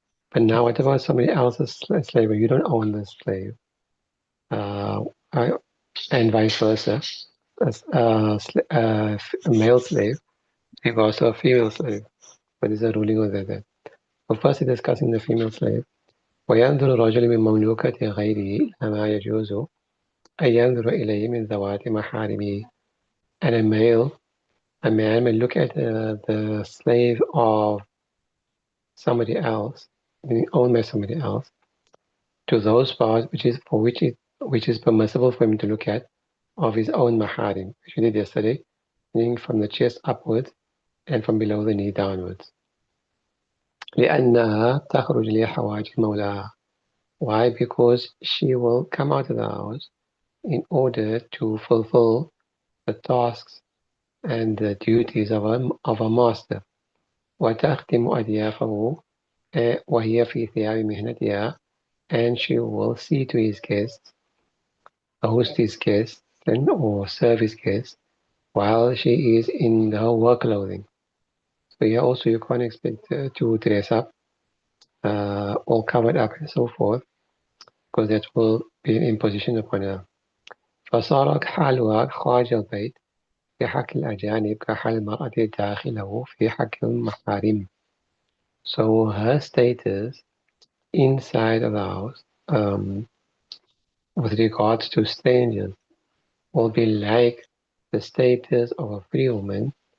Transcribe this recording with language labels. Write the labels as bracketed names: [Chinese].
[English] But now what about somebody else's slave where you don't own the slave? And vice versa. A male slave is also a female slave. What is the ruling on that? Well, first discussing the female slave. [Arabic] وينظر الرجل من مملوكة غيره ما يجوز أن ينظر إليه من ذوات محارمه. [English] And a man may look at the slave of somebody else, being owned by somebody else, to those parts which is permissible for him to look at of his own maharim, which we did yesterday, meaning from the chest upwards and from below the knee downwards. [Arabic] لأنها تخرج لحوائج مولاها. [English] Why? Because she will come out of the house in order to fulfill the tasks and the duties of a master. [Arabic] وتختم أضيافه وهي في ثياب مهنتها, [English] and she will see to his guests, host his guests, or serve his guests while she is in her work clothing. So here also you can't expect to dress up, all covered up and so forth, because that will be an imposition upon her. [Arabic] فصار حالها خارج البيت في حق الأجانب كحال المرأة داخله في حق المحارم. [English] So her status inside of the house, with regards to strangers, will be like the status of a free woman.